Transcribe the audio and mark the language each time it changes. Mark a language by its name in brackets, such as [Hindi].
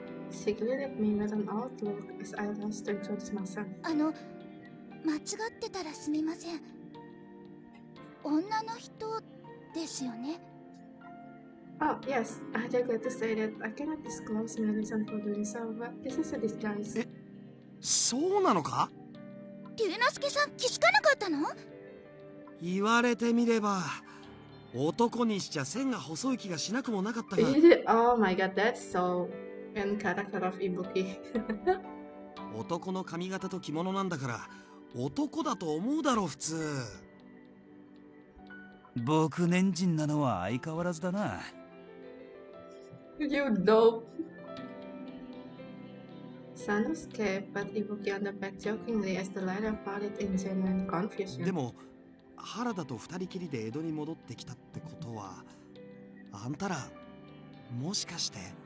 [English] She greeted me with an odd look as I rushed to introduce myself. [Japanese] 間違ってたらすみません。女の人ですよね。 [English] Oh, yes. I regret to say that I cannot disclose my reason for doing so, but this is a disguise. [Japanese] そうなのか？龍之介さん気づかなかったの？言われてみれば男にしちゃ線が細い気がしなくもなかったが。 [English] Oh my god, that's so in character of Ibuki. [Japanese] 男の髪型と着物なんだから男だと思うだろう普通。僕年人なのは相変わらずだな。 [English] You dope. Sanosuke pat Ibuki on the back jokingly as the latter parted in genuine confusion. [Japanese] でも原田と二人きりで江戸に戻ってきたってことは、あんたらもしかして。